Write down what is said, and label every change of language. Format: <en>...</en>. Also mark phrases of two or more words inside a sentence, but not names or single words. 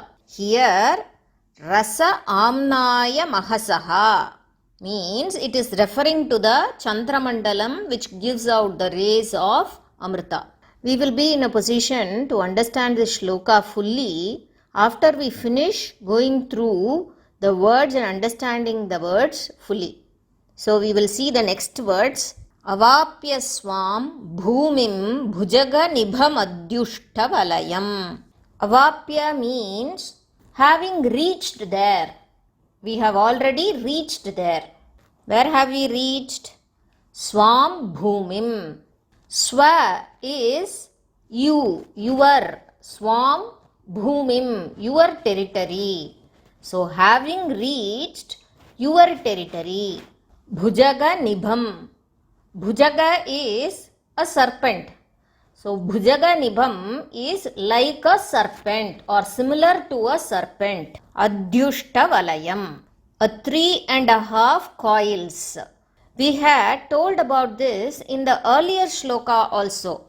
<en>Here,</en> <sa>रस आम्नाय महसः</sa> <en>means it is referring to the Chandramandalam which gives out the rays of Amrita. We will be in a position to understand this shloka fully after we finish going through the words and understanding the words fully. So we will see the next words.</en> <sa>अवाप्य स्वां भूमिं भुजग निभम् अध्युष्ट वलयम्.</sa> <en>Avapya means having reached there. We have already reached there. Where have we reached?</en> <sa>स्वां भूमिं.</sa> <en>Swa is you, your.</en> <sa>स्वां भूमिं,</sa> <en>your territory. So having reached your territory.</en> <sa>भुजग निभम्.</sa> <en>Bhujaga is a serpent. So</en> <sa>भुजग निभम्</sa> <en>is like a serpent or similar to a serpent.</en> <sa>अध्युष्ट वलयम्.</sa> <en>A 3.5 coils. We had told about this in the earlier shloka also.</en>